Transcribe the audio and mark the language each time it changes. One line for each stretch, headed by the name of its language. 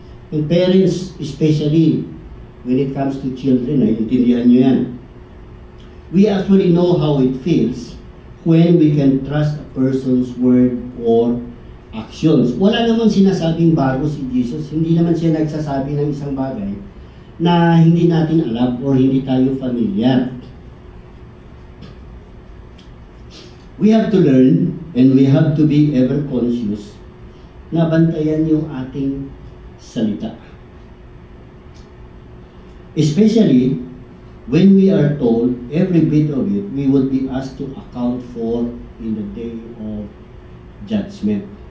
English: And parents, especially when it comes to children,
Filipino: intindihan nyo yan.
English: We actually know how it feels when we can trust a person's word or actions.
Filipino: Wala namang sinasabing bago si Jesus. Hindi naman siya nagsasabi ng isang bagay na hindi natin alam or hindi tayo familiar.
English: We have to learn and we have to be ever conscious
Filipino: na bantayan yung ating salita.
English: Especially when we are told every bit of it, we will be asked to account for in the day of judgment.